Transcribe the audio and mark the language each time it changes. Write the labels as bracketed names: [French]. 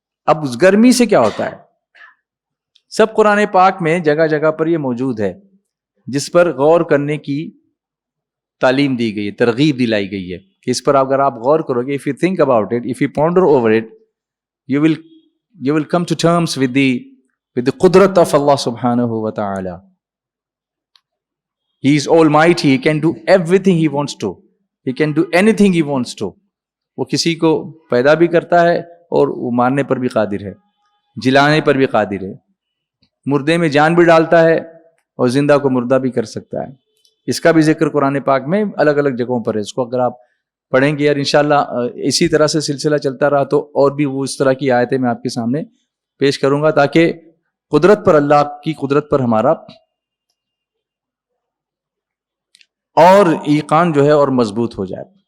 [Urdu] اب اس گرمی سے کیا ہوتا ہے؟ سب قرآن پاک میں جگہ جگہ پر یہ موجود ہے, جس پر غور کرنے کی تعلیم دی گئی ہے, ترغیب دلائی گئی ہے کہ اس پر اگر آپ غور کرو گے, [English] if you think about it, if you ponder over it, you will come to terms with the qudrat of Allah subhanahu wa ta'ala. He is almighty, he can do everything he wants to, he can do anything he wants to. [Urdu] وہ کسی کو پیدا بھی کرتا ہے اور وہ مارنے پر بھی قادر ہے, جلانے پر بھی قادر ہے, مردے میں جان بھی ڈالتا ہے اور زندہ کو مردہ بھی کر سکتا ہے. اس کا بھی ذکر قرآن پاک میں الگ الگ جگہوں پر ہے. اس کو اگر آپ پڑھیں گے, اور انشاءاللہ اسی طرح سے سلسلہ چلتا رہا تو اور بھی وہ اس طرح کی آیتیں میں آپ کے سامنے پیش کروں گا, تاکہ قدرت پر, اللہ کی قدرت پر ہمارا اور ایقان جو ہے اور مضبوط ہو جائے.